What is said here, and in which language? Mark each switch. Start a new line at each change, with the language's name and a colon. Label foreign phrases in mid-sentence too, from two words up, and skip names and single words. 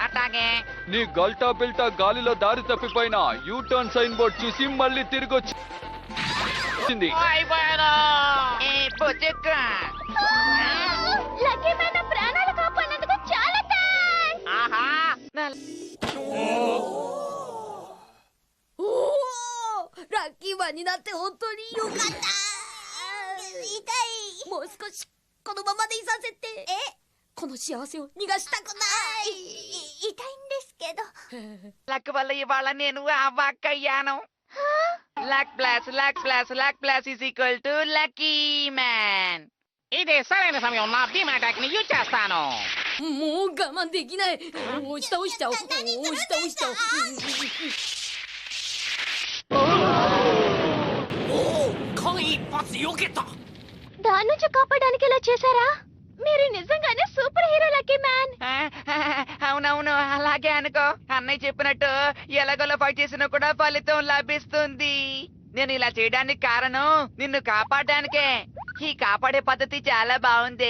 Telugu: అట్లాగే. నీ గల్టా బిల్టా గాలిలో దారి తప్పిపోయినా
English: U turn sign board
Telugu: చూసి మళ్ళీ తిరిగి వచ్చింది. అయిపోయాను. పుచ్చుక. లక్కీ మ్యాన్ నా ప్రాణాలు కాపాడినందుకు చాలా థాంక్స్. ఆహా.
Japanese: ラッキーマンになって本当によかった。痛い。もう少しこのままでいさせて。この幸せを逃がしたくない。痛いんですけど。
Telugu: లక్ వల్ల ఇవాళ నేను అవ్వక్కయ్యాను.
English: luck plus luck plus luck plus is equal to Lucky Man.
Telugu: ఇదే సరైన సమయం. నా
English: beam attack
Telugu: ని యూజ్ చేస్తాను.
Japanese: もう我慢できない。押し倒しちゃおう。押し倒しちゃおう。間一髪避けた。
Telugu: దాని నుంచి కాపాడడానికి ఇలా చేశారా? మీరు నిజంగానే
English: super hero
Telugu: లక్కీ మ్యాన్. అవునవును, అలాగే అనుకో. అన్నయ్య చెప్పినట్టు ఎలాగోలా ఫైట్ చేసినా కూడా ఫలితం లభిస్తుంది. నేను ఇలా చేయడానికి కారణం నిన్ను కాపాడడానికే. ఈ కాపాడే పద్ధతి చాలా బాగుంది.